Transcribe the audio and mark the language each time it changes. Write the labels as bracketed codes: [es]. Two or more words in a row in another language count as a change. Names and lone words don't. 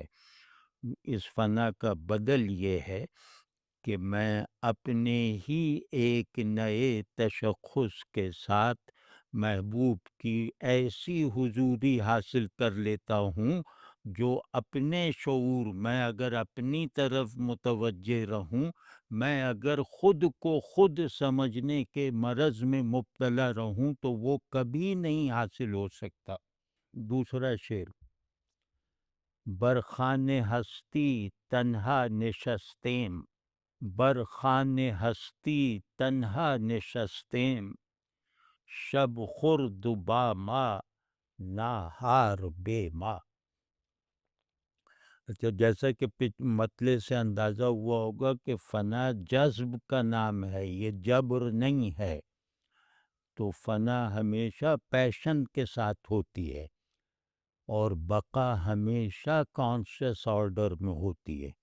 [ur] اس فنا کا بدل یہ ہے کہ میں اپنے ہی ایک نئے تشخص کے ساتھ محبوب کی ایسی حضوری حاصل کر لیتا ہوں جو اپنے شعور میں اگر اپنی طرف متوجہ رہوں، میں اگر خود کو خود سمجھنے کے مرض میں مبتلا رہوں تو وہ کبھی نہیں حاصل ہو سکتا۔ دوسرا شعر: [fa] برخان ہستی تنہا نشستیم، برخان ہستی تنہا نشستیم، شب خورد با ما ناہار بے ما۔ [ur] اچھا، جیسا کہ مطلع سے اندازہ ہوا ہوگا کہ فنا جذب کا نام ہے، یہ جبر نہیں ہے۔ تو فنا ہمیشہ پیشن کے ساتھ ہوتی ہے اور بقا ہمیشہ [en] conscious order [ur] میں ہوتی ہے۔